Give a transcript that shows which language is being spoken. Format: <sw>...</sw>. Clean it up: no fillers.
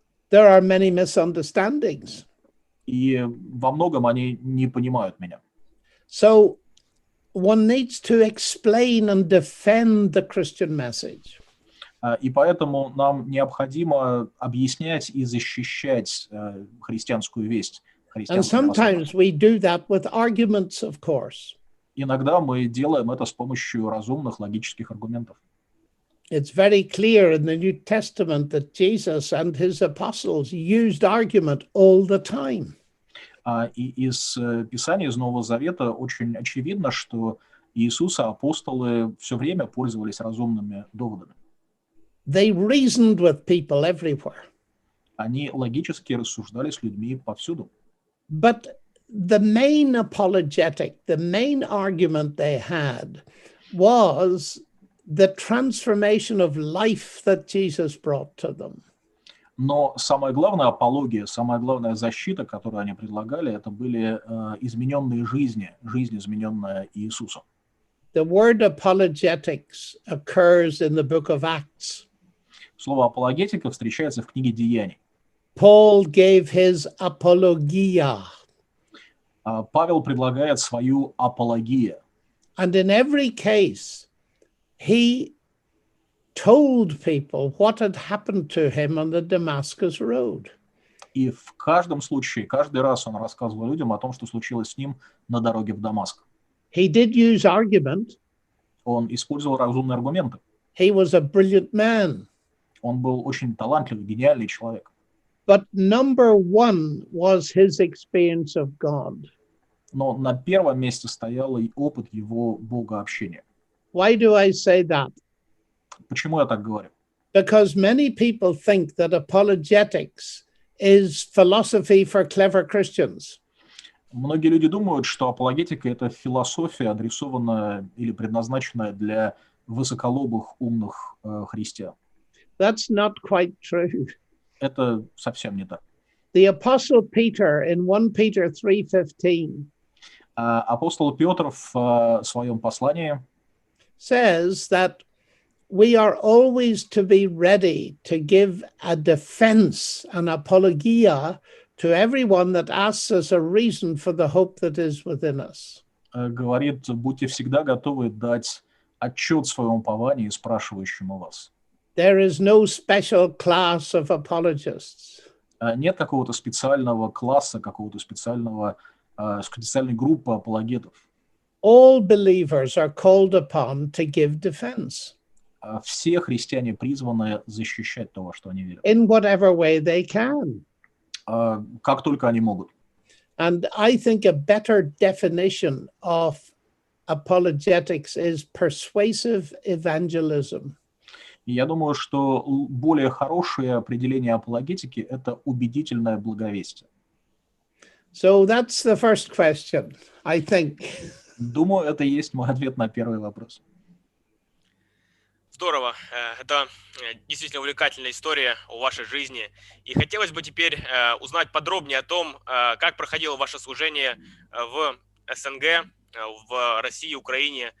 <en>There are many misunderstandings.</en> <ru>И во многом они не понимают меня.</ru> <en>So one needs to explain and defend the Christian message.</en> <ru>И поэтому нам необходимо объяснять и защищать христианскую весть.</ru> <en>And sometimes we do that with arguments, of course.</en> <ru>Иногда мы делаем это с помощью разумных логических аргументов.</ru> <en>It's very clear in the New Testament that Jesus and his apostles used argument all the time.</en> <ru>И из Писания, из Нового Завета очень очевидно, что Иисус и апостолы все время пользовались разумными доводами.</ru> <en>They reasoned with people everywhere.</en> <ru>Они логически рассуждали с людьми повсюду.</ru> <en>But the main apologetic, the main argument they had was the transformation of life that Jesus brought to them.</en> <ru>Но самая главная апология, самая главная защита, которую они предлагали, это были измененные жизни, жизнь, измененная Иисусом.</ru> <en>The word apologetics occurs in the book of Acts.</en> <ru>Слово апологетика встречается в книге Деяний.</ru> <en>Paul gave his apologia.</en> <ru>Павел предлагает свою апологию.</ru> <en>And in every case, he told people what had happened to him on the Damascus road.</en> <ru>И в каждом случае, каждый раз он рассказывал людям о том, что случилось с ним на дороге в Дамаск.</ru> <en>He did use argument.</en> <ru>Он использовал разумные аргументы.</ru> <en>He was a brilliant man.</en> <ru>Он был очень талантливый, гениальный человек.</ru> <en>But number one was his experience of God.</en> <ru>Но на первом месте стоял и опыт его богообщения.</ru> <en>Why do I say that?</en> <ru>Почему я так говорю?</ru> <en>Because many people think that apologetics is philosophy for clever Christians.</en> <ru>Многие люди думают, что апологетика – это философия, адресованная или предназначенная для высоколобых, умных христиан.</ru> <en>That's not quite true.</en> <ru>Это совсем не так.</ru> <en>The Apostle Peter in 1 Peter 3:15</en> <ru>Апостол Петр в своем послании</ru> <en>says that we are always to be ready to give a defense, an apologia, to everyone that asks us a reason for the hope that is within us.</en> <ru>говорит: будьте всегда готовы дать отчет в своем уповании спрашивающему вас.</ru> <en>There is no special class of apologists.</en> <ru>Нет какого-то специального класса, какого-то специальной группы апологетов.</ru> <en>All believers are called upon to give defense.</en> <ru>Все христиане призваны защищать то, во что они верят.</ru> <en>In whatever way they can.</en> <ru>Как только они могут.</ru> <en>And I think a better definition of apologetics is persuasive evangelism.</en> <ru>И я думаю, что более хорошее определение апологетики – это убедительное благовестие.</ru> <en>So that's the first question, I think.</en> <ru>Думаю, это и есть мой ответ на первый вопрос. Здорово. Это действительно увлекательная история о вашей жизни. И хотелось бы теперь узнать подробнее о том, как проходило ваше служение в СНГ, в России, Украине.</ru>